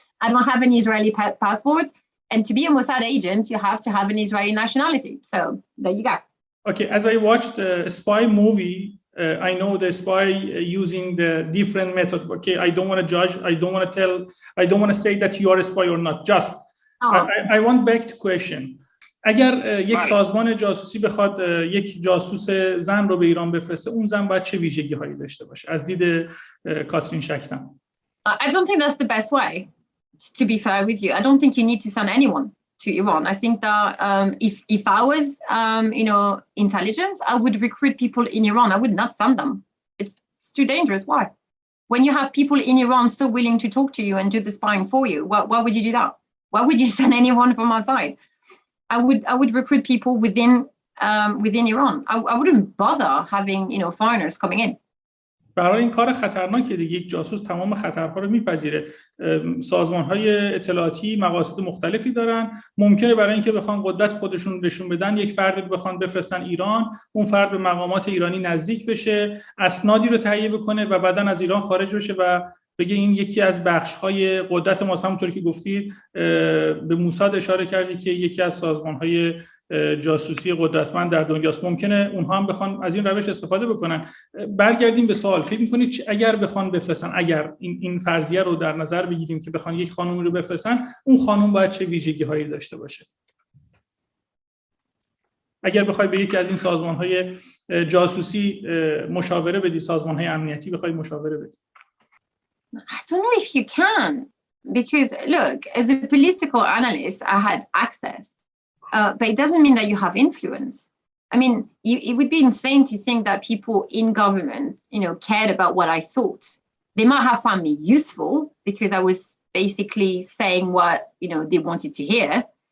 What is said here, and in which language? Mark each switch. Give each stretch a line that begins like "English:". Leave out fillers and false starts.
English: I don't have an Israeli passport. And to be a Mossad agent, you have to have an Israeli nationality. So there you go. Okay, as I watched a spy movie, I know the spy using the different method. Okay, I don't want to judge. I don't want to say that you are a spy or not. Just, I want back to question.
Persian: اگر یک سازمان جاسوسی بخواد یک جاسوس زن رو به ایران بفرسته، اون زن باید چه ویژگی هایی داشته باشه از دید کاترین شکدم؟
English: I don't think that's the best way, to be fair with you. I don't think you need to send anyone to Iran. I think that if I was, intelligence, I would recruit people in Iran. I would not send them. It's too dangerous. Why? When you have people in Iran so willing to talk to you and do the spying for you, why would you do that? Why would you send anyone from outside? I would recruit people within Iran. I wouldn't bother having foreigners coming in.
Persian: برای این کار خطرناکه دیگه. یک جاسوس تمام خطرها رو میپذیره. سازمان‌های اطلاعاتی مقاصد مختلفی دارن. ممکنه برای اینکه بخوان قدرت خودشون نشون بدن یک فرد رو بخوان بفرستن ایران، اون فرد به مقامات ایرانی نزدیک بشه، اسنادی رو تهیه بکنه و بعداً از ایران خارج بشه و بگه این یکی از بخش‌های قدرت ماست. همونطور که گفتی به موساد اشاره کردی که یکی از سازمان‌های جاسوسی قدرتمند در دنیاست. ممکنه اونها هم بخوان از این روش استفاده بکنن. برگردیم به سوال. فکر می‌کنید اگر بخوان بفرستن، اگر این فرضیه رو در نظر بگیریم که بخوان یک خانم رو بفرستن، اون خانم باید چه ویژگی‌هایی داشته باشه؟ اگر بخوای به یکی از این سازمان‌های جاسوسی مشاوره بدی، سازمان‌های امنیتی بخوای مشاوره بدی.
English: I don't know if you can, because look, as a political analyst, I had access. But it doesn't mean that you have influence. I mean, it would be insane to think that people in government, cared about what I thought. They might have found me useful because I was basically saying what, they wanted to hear.